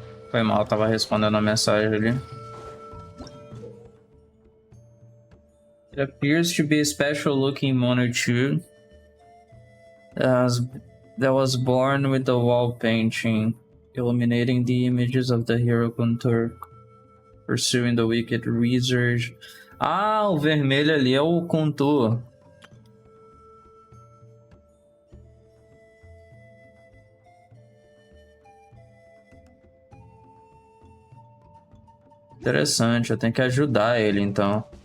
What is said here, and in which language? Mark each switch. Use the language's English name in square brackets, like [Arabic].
[Portuguese] Foi mal, tava respondendo a mensagem ali. [English] It appears to be a special looking monitor that was born with the wall painting, illuminating the images of the hero contour, pursuing the wicked wizard. [Portuguese] Ah, o vermelho ali é o contour. Interessante, eu tenho que ajudar ele então.